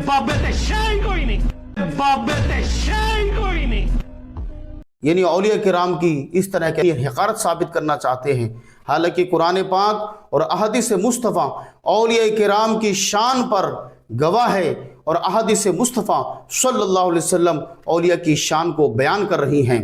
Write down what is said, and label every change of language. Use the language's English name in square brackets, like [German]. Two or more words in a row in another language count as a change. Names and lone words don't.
[Punjabi] بابے تے شے کوئی نہیں، بابے تے شے کوئی نہیں. [Urdu] یعنی اولیاء کرام کی اس طرح کی حقارت ثابت کرنا چاہتے ہیں، حالانکہ قرآن پاک اور احادیث مصطفیٰ اولیاء کرام کی شان پر گواہ ہے، اور احادیث مصطفیٰ [Arabic] صلی اللہ علیہ وسلم [Urdu] اولیاء کی شان کو بیان کر رہی ہیں۔